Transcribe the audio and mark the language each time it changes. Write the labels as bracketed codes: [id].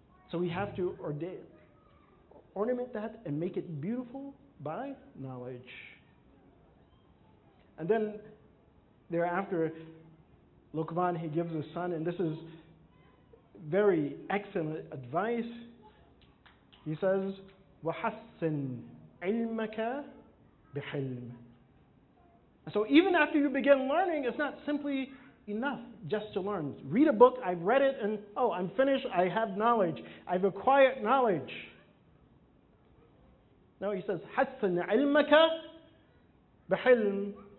[en] So we have to ornament that and make it beautiful by knowledge. And then thereafter, Luqman, he gives his son, and this is very excellent advice. He says, [ar] وَحَسِّنْ عِلْمَكَ بِحِلْمٍ. [en] So even after you begin learning, it's not simply enough just to learn. Read a book, I've read it, and oh, I'm finished, I have knowledge. I've acquired knowledge. No, he says, [ar] حَسِّنْ عِلْمَكَ بِحِلْمٍ.